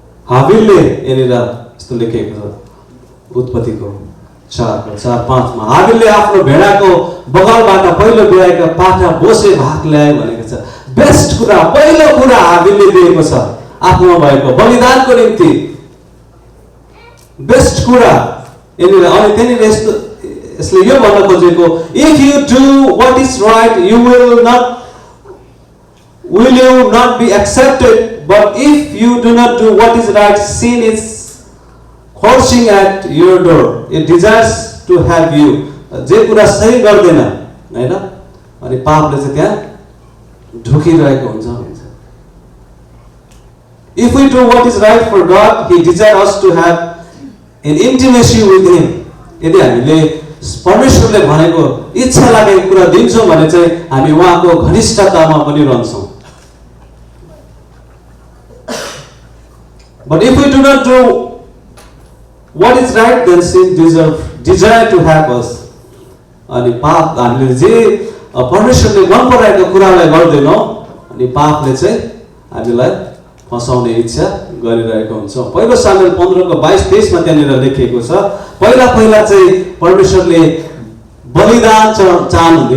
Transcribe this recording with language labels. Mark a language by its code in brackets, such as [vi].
[ne] हाबिलले यहाँनिर यस्तो लेखेको छ उत्पत्तिको 4:4-5 मा, हाबिलले आफ्नो भेडाको बगलबाट पहिलो बिहाएका पाठा बोसे भाग ल्यायो भनेको छ। बेस्ट कुरा, पहिलो कुरा हाबिलले दिएको छ आफ्नो भएको बलिदानको निम्ति। बेस्ट कुरा यहाँनिर। अनि त्यहाँनिर यस्तो यसले यो भन्न खोजेको, [en] If you do what is right you will you not be accepted, but if you do not do what is right, sin is crouching at your door. It desires to have you. [ne] जे कुरा सही गर्दैन हैन, अनि पापले चाहिँ त्यहाँ ढुकिरहेको हुन्छ भन्छ। [en] If we do what is right for God, He desires us to have an intimacy with Him. [ne] यदि हामीले परमेश्वरले भनेको इच्छा लागेको कुरा दिन्छौँ भने चाहिँ हामी उहाँको घनिष्ठतामा पनि रहन्छौँ। [en] But if we do not do what is right, then sin desire to have us. [ne] अनि पाप हामीले जे परमेश्वरले मन पराएको कुरालाई गर्दैनौँ अनि पापले चाहिँ हामीलाई फसाउने इच्छा गरिरहेको हुन्छ। पहिलो सामुएल 15:22-23 मा त्यहाँनिर लेखिएको छ, पहिला चाहिँ परमेश्वरले बलिदान चाहनुहुन्थ्यो।